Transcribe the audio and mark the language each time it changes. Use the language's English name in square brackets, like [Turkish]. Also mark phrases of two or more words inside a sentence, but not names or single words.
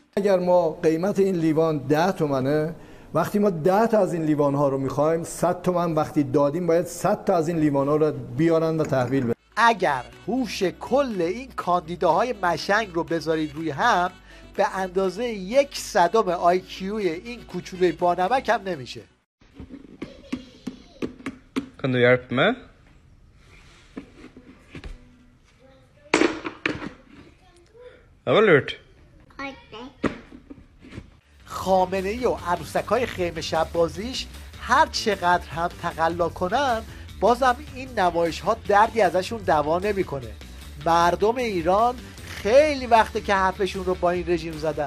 [Persian] اگر ما قیمت این لیوان 10 تومنه، وقتی ما 10 تا از این لیوان ها رو میخوایم 100 تومن وقتی دادیم باید 100 تا از این لیوان ها رو بیارن و تحویل بدن. اگر هوش کل این کاندیداهای مشنگ رو بذارید روی هم، به اندازه 1/100 آیکیوی این کوچولوی بانمک هم نمیشه. [Swedish] Kan du hjälpa mig? Det var lurt. [Persian] خامنه‌ای و عروسکای خیمه شب بازیش هر چقدر هم تقلا کنن، بازم این نمایش ها دردی ازشون دوا نمیکنه. مردم ایران خیلی وقته که حرفشون رو با این رژیم زدن.